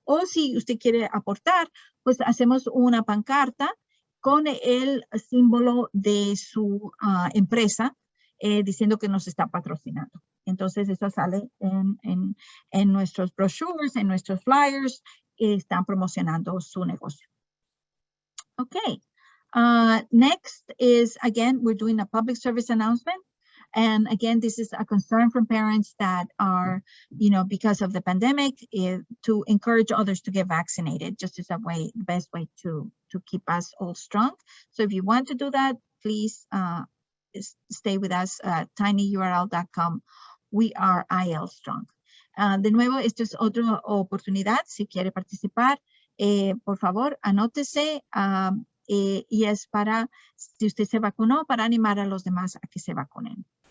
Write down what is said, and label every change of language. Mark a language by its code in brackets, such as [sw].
[es] O si usted quiere aportar, pues hacemos una pancarta con el símbolo de su empresa, diciendo que nos está patrocinando. Entonces, eso sale en nuestros brochures, en nuestros flyers, están promocionando su negocio. [en] Okay. Next is, again, we're doing a public service announcement. And again, this is a concern from parents that are, because of the pandemic, to encourage others to get vaccinated, just as the best way to keep us all strong. So if you want to do that, please stay with us at tinyurl.com. We are IAL Strong. [es] De nuevo, esta es otra oportunidad. Si quiere participar, por favor, anótese. Y es para, si usted se vacunó, para animar a los demás a que se vacunen.